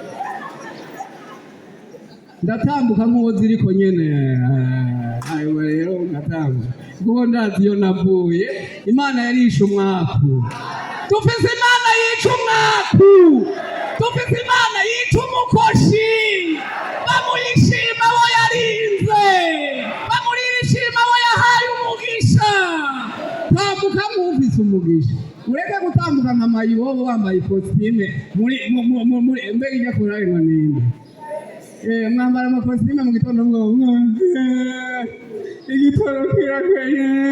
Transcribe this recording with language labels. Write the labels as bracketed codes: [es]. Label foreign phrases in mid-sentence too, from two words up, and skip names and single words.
[rn] Ndatambuka nk'uwo ziriko nyene, ayo rero ndatambuka kuko ndazi iyo navuye. Imana yarishe umwaku, dufise Imana yica umwaku, dufise Imana yica umukoshi. Bamuyishima abo yarinze, bamurishima abo yahaye umugisha. Tambuka nk'ufise umugisha, ureke gutambuka nka mayibobo wambaye ikositime muri mbega ijya kurarwa ninde. Mwambara amakositime mu gitondo igitoro kirakwenye.